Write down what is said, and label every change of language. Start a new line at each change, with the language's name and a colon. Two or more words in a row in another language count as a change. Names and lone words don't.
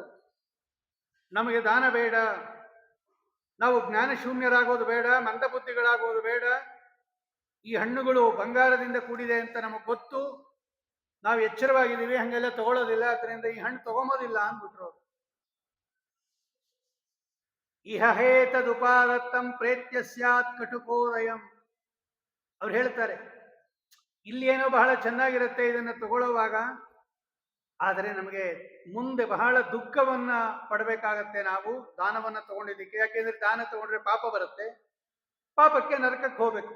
Kannada: ನಮಗೆ ದಾನ ಬೇಡ, ನಾವು ಜ್ಞಾನ ಶೂನ್ಯರಾಗೋದು ಬೇಡ, ಮಂದಬುದ್ಧಿಗಳಾಗೋದು ಬೇಡ. ಈ ಹಣ್ಣುಗಳು ಬಂಗಾರದಿಂದ ಕೂಡಿದೆ ಅಂತ ನಮಗೆ ಗೊತ್ತು, ನಾವು ಎಚ್ಚರವಾಗಿದ್ದೀವಿ, ಹಂಗೆಲ್ಲ ತಗೊಳ್ಳೋದಿಲ್ಲ, ಅದರಿಂದ ಈ ಹಣ್ಣು ತಗೊಂಬೋದಿಲ್ಲ ಅಂದ್ಬಿಟ್ರು.
Sanskrit: ಇಹ ಹೇತದುಪಾದತ್ತಂ ಪ್ರೇತ್ಯ ಸ್ಯಾತ್ ಕಟುಕೋದಯಂ.
Kannada: ಅವ್ರು ಹೇಳ್ತಾರೆ, ಇಲ್ಲೇನೋ ಬಹಳ ಚೆನ್ನಾಗಿರುತ್ತೆ ಇದನ್ನು ತಗೊಳ್ಳುವಾಗ, ಆದರೆ ನಮಗೆ ಮುಂದೆ ಬಹಳ ದುಃಖವನ್ನ ಪಡಬೇಕಾಗತ್ತೆ ನಾವು ದಾನವನ್ನ ತಗೊಂಡಿದ್ದಕ್ಕೆ. ಯಾಕೆಂದ್ರೆ ದಾನ ತಗೊಂಡ್ರೆ ಪಾಪ ಬರುತ್ತೆ, ಪಾಪಕ್ಕೆ ನರಕಕ್ಕೆ ಹೋಗ್ಬೇಕು.